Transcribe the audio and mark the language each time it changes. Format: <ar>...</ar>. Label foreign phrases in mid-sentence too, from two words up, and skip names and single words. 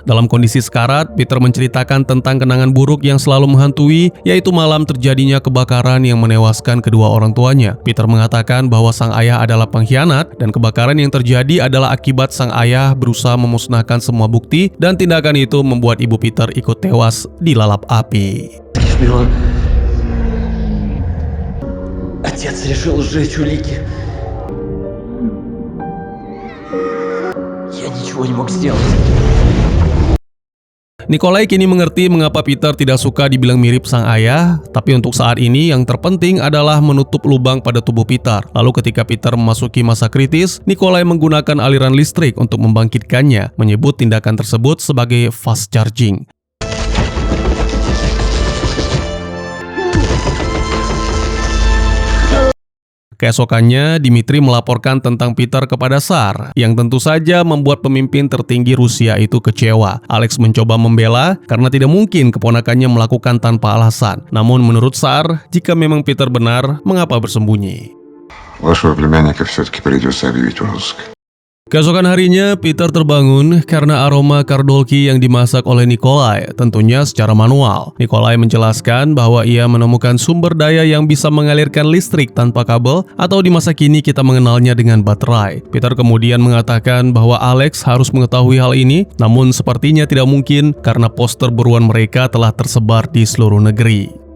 <id>Dalam kondisi sekarat, Peter menceritakan tentang kenangan buruk yang selalu menghantui, yaitu malam terjadinya kebakaran yang menewaskan kedua orang tuanya. Peter mengatakan bahwa sang ayah adalah pengkhianat, dan kebakaran yang terjadi adalah akibat sang ayah berusaha memusnahkan semua bukti, dan tindakan itu membuat ibu Peter ikut tewas dilalap api.</id> <ru>Шпион. Отец решил сжечь улики. Я ничего не мог сделать.</ru> <id>Nikolai kini mengerti mengapa Peter tidak suka dibilang mirip sang ayah, tapi untuk saat ini yang terpenting adalah menutup lubang pada tubuh Peter. Lalu ketika Peter memasuki masa kritis, Nikolai menggunakan aliran listrik untuk membangkitkannya, menyebut tindakan tersebut sebagai</id> <en>fast charging.</en> <id>Keesokannya, Dmitri melaporkan tentang Peter kepada Tsar, yang tentu saja membuat pemimpin tertinggi Rusia itu kecewa. Alex mencoba membela karena tidak mungkin keponakannya melakukan tanpa alasan. Namun menurut Tsar, jika memang Peter benar, mengapa bersembunyi?</id> <ru>Вашего племянника все-таки придется объявить в розыск.</ru> <id>Keesokan harinya, Peter terbangun karena aroma kardolki yang dimasak oleh Nikolai, tentunya secara manual. Nikolai menjelaskan bahwa ia menemukan sumber daya yang bisa mengalirkan listrik tanpa kabel, atau di masa kini kita mengenalnya dengan baterai. Peter kemudian mengatakan bahwa Alex harus mengetahui hal ini, namun sepertinya tidak mungkin karena poster buruan mereka telah tersebar di seluruh negeri.</id>